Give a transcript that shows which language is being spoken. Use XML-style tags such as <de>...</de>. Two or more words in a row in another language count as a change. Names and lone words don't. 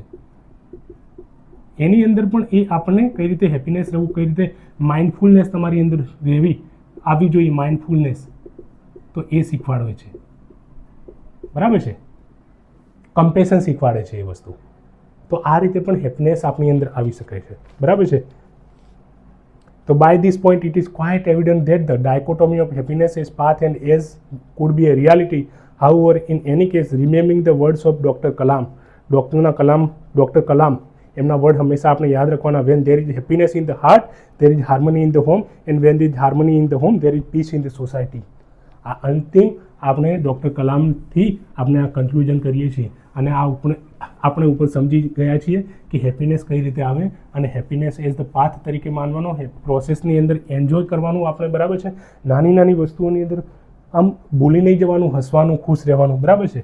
<gu>એની અંદર પણ એ આપણને કઈ રીતે હેપીનેસ રહેવું, કઈ રીતે માઇન્ડફુલનેસ તમારી અંદર રહેવી આવી જોઈએ, માઇન્ડફુલનેસ, તો એ શીખવાડે છે, બરાબર છે? કમ્પેશન શીખવાડે છે એ વસ્તુ. તો આ રીતે પણ હેપીનેસ આપણી અંદર આવી શકે છે, બરાબર છે?</gu> <en>So by this point it is quite evident that the dichotomy of happiness as path and as could be a reality. However, in any case, remembering the words of Dr. Kalam, Dr. Kalam,</en> <gu>એમના વર્ડ હંમેશા આપણે યાદ રાખવાના.</gu> <en>when there is happiness in the heart, there is harmony in the home, and when there is harmony in the home, there is peace in the society.</en> <gu>આ અંતિમ આપણે ડૉક્ટર કલામથી આપણે આ કન્ક્લુઝન કરીએ છીએ અને આ આપણે ઉપર સમજી ગયા છીએ કે હેપીનેસ કઈ રીતે આવે અને</gu> <en>happiness as the path</en> <gu>તરીકે માનવાનો, પ્રોસેસની અંદર એન્જોય કરવાનું આપણે, બરાબર છે? નાની નાની વસ્તુઓની અંદર આમ ભૂલી નહીં જવાનું, હસવાનું, ખુશ રહેવાનું, બરાબર છે?</gu>